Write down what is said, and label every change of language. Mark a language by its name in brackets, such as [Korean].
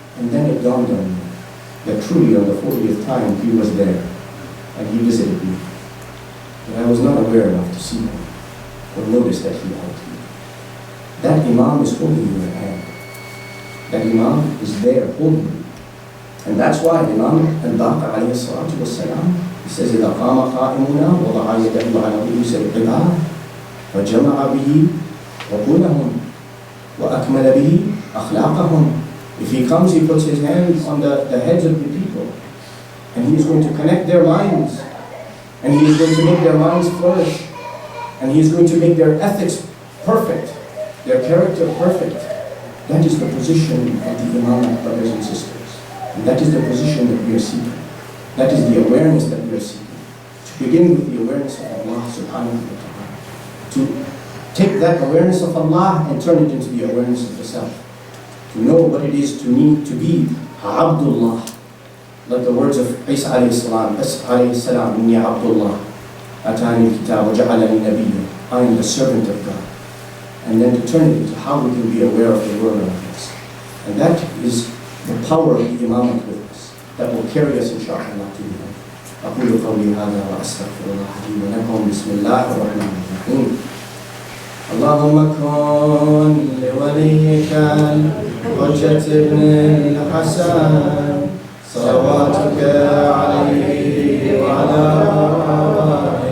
[English] And then it dawned on me that truly on the 40th time he was there and he visited me. But I was not aware enough to see him or notice that he held me. That Imam is holding your hand. That Imam is there holding you. And that's why Imam al-Baqir alayhi salatu wassalam, he says, [Arabic] إِذَا قَامَ قَائِمُنَا وَضَعَ يَدَهُ عَلَى رُؤُوسِ الْعِبَادِ وَجَمَعَ بِهِ عُقُولَهُمْ وَأَكْمَلَ بِهِ أَخْلَاقَهُمْ. [English] If he comes, he puts his hands on the heads of the people, and he is going to connect their minds, and he is going to make their minds flourish, and he is going to make their ethics perfect, their character perfect. That is the position of the Imam, brothers and sisters. And that is the position that we are seeking. That is the awareness that we are seeking. To begin with the awareness of Allah subhanahu wa ta'ala. To take that awareness of Allah and turn it into the awareness of the self. To know what it is to need to be Abdullah. Like the words of Isa alayhi salam, [Arabic] Inni Abdullah, Atani al-Kitab wa ja'alani nabiyya. [English] I am the servant of God. And then to turn it into how we can be aware of the word of us. And that is the power of the Imamate with us. That will carry us inshaAllah to the end. [Arabic] أقول قولي هذا وأستغفر الله لي ولكم. بسم الله الرحمن الرحيم. اللهم كن لوليك الحجة ابن الحسن صلواتك عليه وعلى آله